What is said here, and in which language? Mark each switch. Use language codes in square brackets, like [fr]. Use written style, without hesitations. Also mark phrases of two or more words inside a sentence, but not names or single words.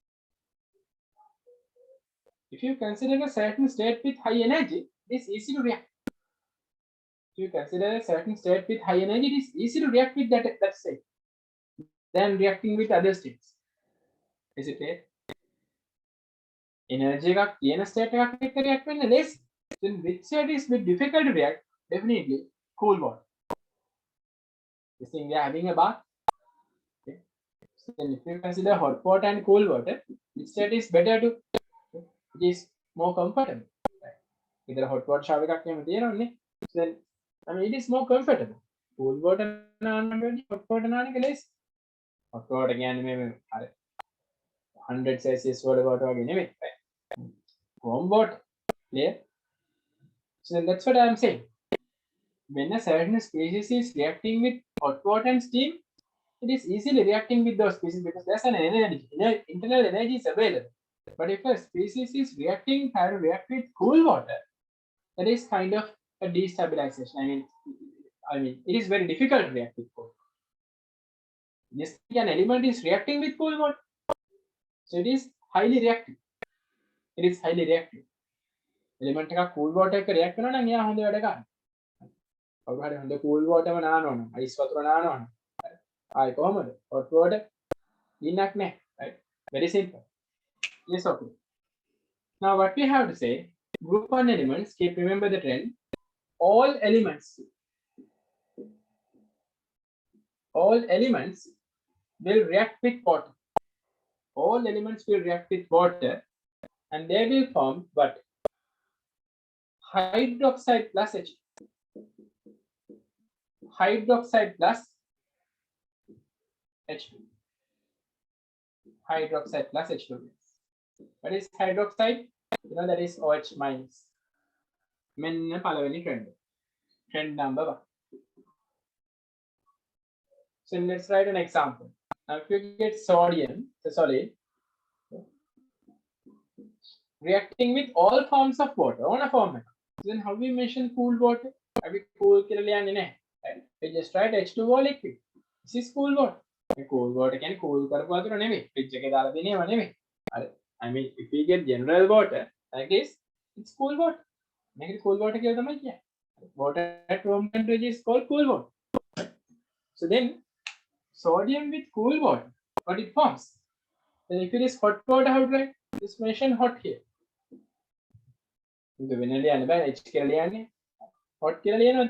[en] If you consider a certain state with high energy, it is easy to react. If you consider a certain state with high energy, it is easy to react with that state than reacting with other states. Is it clear? [si] Energy එකක් තියෙන state එකක් එක්ක react වෙන්න ලේසි. [en] Then which state is a bit difficult to react? Definitely cool water. You think we are having a bath. Okay. So then if you consider hot water and cool water, which state is better to? It is more comfortable. Right? Either hot water shower [si] එකක් එහෙම තියෙනවනේ. [en] So then I mean it is more comfortable. Cool water [si] නාන්න වැඩි [en] hot water [si] නාන්න එක ලේසි. [en] Hot water [si] කියන්නේ මේ 100 [en] Celsius water [si] වගේ නෙමෙයි. [en] Right? Warm water. Clear? So then that's what I am saying. When a certain species is reacting with hot water and steam, it is easily reacting with those species because there's an energy, internal energy is available. But if a species is trying to react with cool water, that is kind of a destabilization. I mean, it is very difficult to react with cold water. Just an element is reacting with cold water, so it is highly reactive. It is highly reactive. [si] Element එකක් [en] cool water [si] එක react වෙනවා නම් එයා හොඳ වැඩ කරනවා. කවුරු හරි හොඳ [en] cool water [si] ම නානවා නම් ice වතුර නානවා නම් ආයි කොහමද? [en] hot water [si] ඉන්නක් නැහැ. [en] Right? Very simple. Yes, okay. Now what we have to say, group 1 elements, keep remember the trend, all elements will react with water. All elements will react with water and they will form what? Hydroxide plus H. Hydroxide plus H2. Hydroxide plus H2. What is hydroxide? You know that is OH minus. [si] මෙන්න පළවෙනි trend. [en] Trend number 1. So let's write an example. Now if you get sodium, the solid, reacting with all forms of water on a format, then how we mention cool water? Have we cool right? We just write H2O liquid. This is cool water. Cool water can cool [si] කරපු වතුර නෙමෙයි. fridge එකේ දාලා දෙනේව නෙමෙයි. [en] I mean if we get general water like this, it's cool water. [si] මේකට [en] cool water [si] කියලා තමයි කියන්නේ. [en] Water at room temperature is called cool water. So then sodium with cool water, what it forms? Then if it is hot water, how to write? Just mention hot here. The vanilla and H hot killian.